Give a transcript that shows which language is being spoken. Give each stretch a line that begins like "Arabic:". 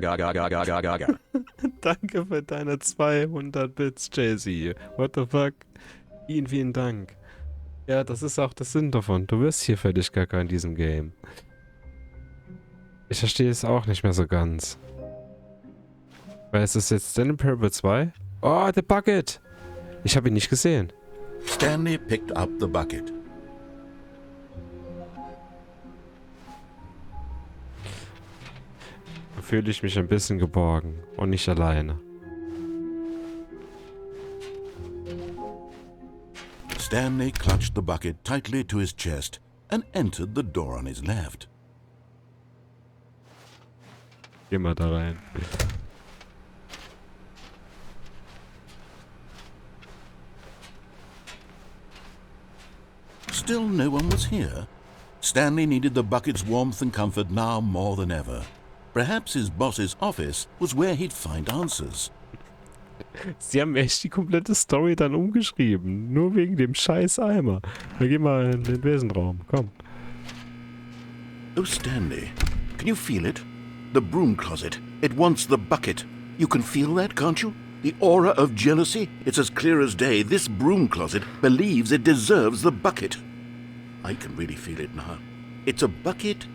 German: Danke für deine 200 Bits, Jay-Z.
English: What the fuck?
German: Vielen Dank. Ja, das ist auch der Sinn davon. Du wirst hier völlig gaga in diesem Game. Ich verstehe es auch nicht mehr so ganz. Weil es ist jetzt Stanley Parable 2?
English: Oh, the bucket!
German: Ich habe ihn nicht gesehen.
English: Stanley picked up the bucket.
German: Da fühle ich mich ein bisschen geborgen und nicht alleine.
English: Stanley clutched the bucket tightly to his chest and entered the door on his left.
German: Geh mal da rein.
English: Still no one was here. Stanley needed the bucket's warmth and comfort now more than ever. Perhaps his boss's office was where he'd find answers.
German: Sie haben echt die komplette Story dann umgeschrieben. Nur wegen dem scheiß Eimer. Wir gehen mal in den Besenraum. Komm.
English: Oh, Stanley, can you feel it? The broom closet. It wants the bucket. You can feel that, can't you? The aura of jealousy? It's as clear as day. This broom closet believes it deserves the bucket. I can really feel it now. It's a bucket.